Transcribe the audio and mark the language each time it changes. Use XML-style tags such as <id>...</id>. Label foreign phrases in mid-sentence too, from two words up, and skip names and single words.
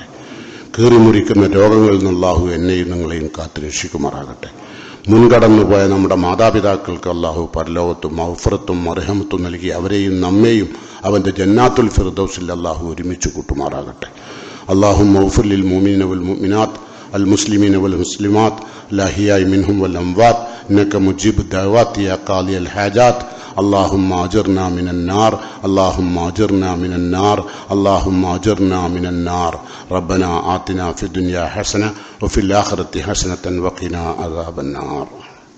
<ml>കീറിമുറിക്കുന്ന രോഗങ്ങളിൽ നിന്ന് അള്ളാഹു എന്നെയും നിങ്ങളെയും കാത്തു രക്ഷിക്കുമാറാകട്ടെ. മുൻകടന്നുപോയ നമ്മുടെ മാതാപിതാക്കൾക്ക് അള്ളാഹു പരലോകത്തും മഗ്ഫിറത്തും മർഹമത്തും നൽകി അവരെയും നമ്മെയും അവൻ്റെ ജന്നാത്തുൽ ഫിർദൗസിൽ അള്ളാഹു ഒരുമിച്ച് കൂട്ടുമാറാകട്ടെ.</ml> <ar>اللهم اغفر للمؤمنين والمؤمنات المسلمين والمسلمات الأحياء منهم والأموات إنك مجيب الدعوات يا قاضي الحاجات. اللهم أجرنا من النار، اللهم أجرنا من النار، اللهم أجرنا من النار. ربنا آتنا في الدنيا حسنة وفي الآخرة حسنة وقنا عذاب النار.</ar>